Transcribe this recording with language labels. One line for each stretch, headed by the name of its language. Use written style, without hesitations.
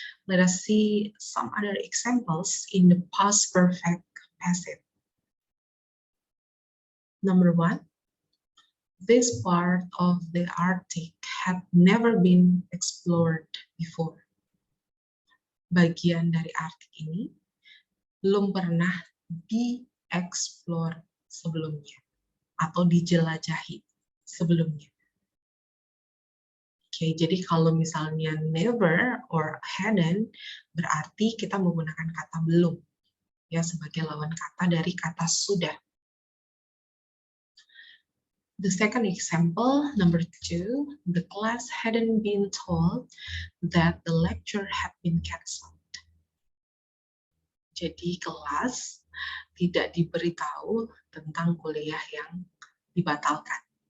English: Let us see some other examples in the past perfect passive. Number 1, this part of the Arctic had never been explored before.
Indonesian: Bagian dari Arctic ini belum pernah dieksplor sebelumnya atau dijelajahi sebelumnya. Oke, jadi kalau misalnya never or hadn't, berarti kita menggunakan kata belum, ya, sebagai lawan kata dari kata sudah.
English: The second example, number 2, the class hadn't been told that the lecture had been cancelled.
Indonesian: Jadi kelas tidak diberitahu tentang kuliah yang dibatalkan.